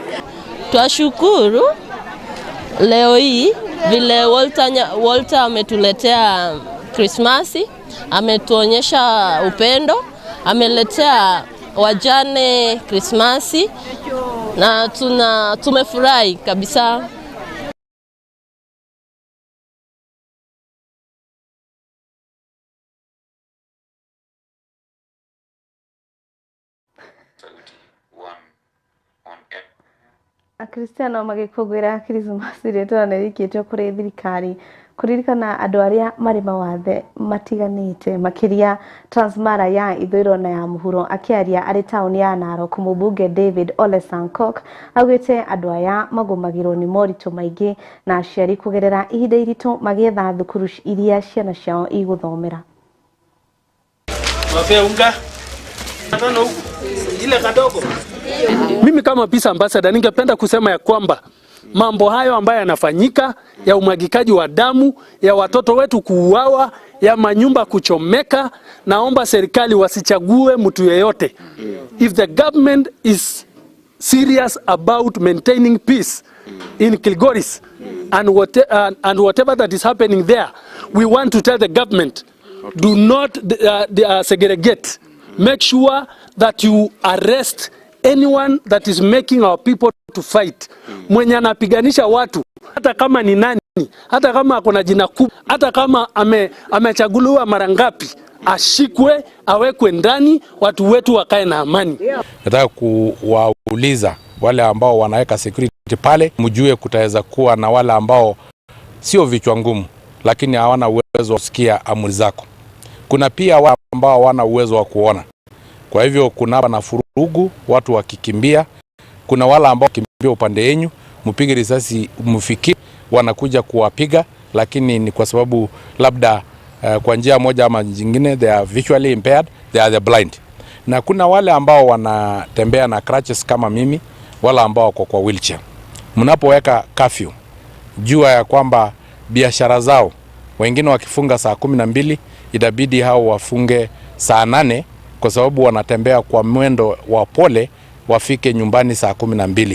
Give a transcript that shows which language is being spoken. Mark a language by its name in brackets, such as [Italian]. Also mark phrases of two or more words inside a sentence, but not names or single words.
[Swahili] Twashukuru leo hii vile Walter ametuletea Krismasi, ametuonyesha upendo, ameletea wajane Krismasi, na tumefurahi kabisa. [Kikuyu] Akristiano magikugwira Krismasi rĩtwa nĩrĩkĩtwo kũrĩ thirikari kuririkana andũ arĩa marĩ mawathe matiganĩte makiria Transmara ya ithũĩro na ya mũhuro. Akĩaria arĩ taũni ya Narok, mũmbunge David Ole Sankok augĩte andũ aya magũmagĩrwo nĩ moritũ maingĩ na aciari kũgerera ihinda iritũ magĩetha thukuru iria ciana ciao igũthomera. [Swahili] Mimi kama [English] peace ambassador [Swahili] ningependa kusema ya kwamba mambo hayo ambayo yanafanyika ya umwagikaji wa damu, ya watoto wetu kuuawa, ya manyumba kuchomeka, naomba serikali wasichague mtu yeyote. [English] If the government is serious about maintaining peace in Kilgoris and whatever that is happening there, we want to tell the government, do not segregate. Make sure that you arrest anyone that is making our people to fight. [Swahili] Mwenye anapiganisha watu, hata kama ni nani, hata kama akona jina kubwa, hata kama amechaguliwa mara ngapi, ashikwe, awekwe ndani, watu wetu wakae na amani. Nataka kuwauliza wale ambao wanaweka security pale, mjue kutaweza kuwa na wale ambao sio vichwa ngumu, lakini hawana uwezo wa kusikia amri zako. Kuna pia wale ambao hawana uwezo wa kuona. Kwa hivyo kuna na furugu, watu wakikimbia. Kuna wale ambao kimbia upande yenu, mpige risasi mfikiri wanakuja kuwapiga, lakini ni kwa sababu labda kwa njia moja ama nyingine [English] they are visually impaired, they are the blind. [Swahili] Na kuna wale ambao wanatembea na crutches kama mimi, wale ambao wako kwa wheelchair. Mnapoweka curfew, jua ya kwamba biashara zao wengine wakifunga saa 12 itabidi hao wafunge saa 8 kwa sababu wanatembea kwa mwendo wa pole wafike nyumbani saa 12.